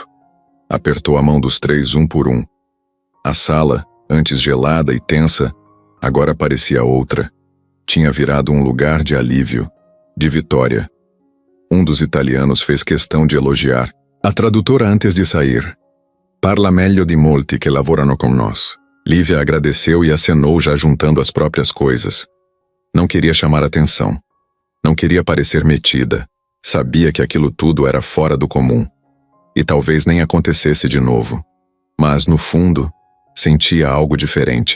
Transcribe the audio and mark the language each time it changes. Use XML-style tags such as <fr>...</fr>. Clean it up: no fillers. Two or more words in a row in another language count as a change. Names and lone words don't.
<pt>Apertou a mão dos três um por um. A sala, antes gelada e tensa, agora parecia outra. Tinha virado um lugar de alívio, de vitória. Um dos italianos fez questão de elogiar a tradutora antes de sair.</pt> <it>"Parla meglio di molti che lavorano con nós."</it> <pt>Lívia agradeceu e acenou, já juntando as próprias coisas. Não queria chamar atenção. Não queria parecer metida. Sabia que aquilo tudo era fora do comum. E talvez nem acontecesse de novo. Mas, no fundo, sentia algo diferente.</pt>